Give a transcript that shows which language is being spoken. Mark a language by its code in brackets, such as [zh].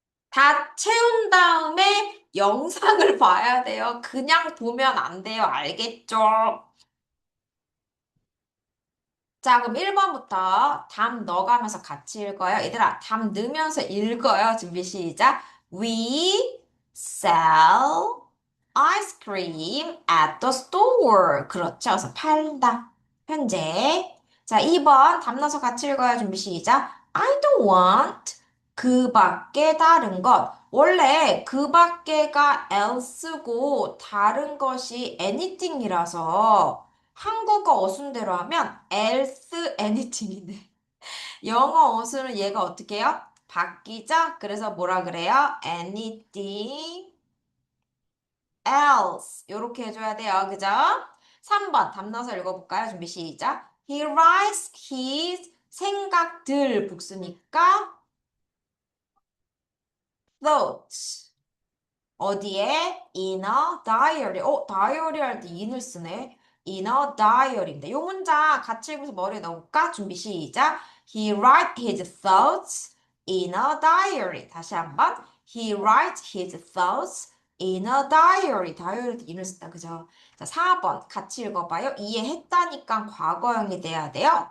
[ko] 다 채운 다음에 영상을 봐야 돼요. 그냥 보면 안 돼요. 알겠죠? 자, 그럼 1번부터 답 넣어가면서 같이 읽어요. 얘들아, 답 넣으면서 읽어요. 준비 시작. [en] We sell ice cream at the store. [ko] 그렇죠. 그래서 팔다. 현재. 자, 2번 답 넣어서 같이 읽어요. 준비 시작. [en] I don't want [ko] 그 밖에 다른 것. 원래 그 밖에가 else고 다른 것이 anything이라서 한국어 어순대로 하면 else anything이네. 영어 어순은 얘가 어떻게 해요? 바뀌죠? 그래서 뭐라 그래요? anything else. 요렇게 해줘야 돼요. 그죠? 3번 답 넣어서 읽어볼까요? 준비 시작. [en] He writes his [ko] 생각들 복수니까 [en] thoughts. [ko] 어디에? [en] In a diary. [ko] 다이어리 할 때 in을 쓰네. [en] In a diary인데. [ko] 요 문장 같이 읽으면서 머리에 넣어볼까? 준비 시작. [en] He writes his thoughts in a diary. [ko] 다시 한번. [en] He writes his thoughts in a diary. [ko] 다이어리할 때 in을 쓴다. 그죠? 자, 4번 같이 읽어봐요. 이해했다니까 과거형이 돼야 돼요.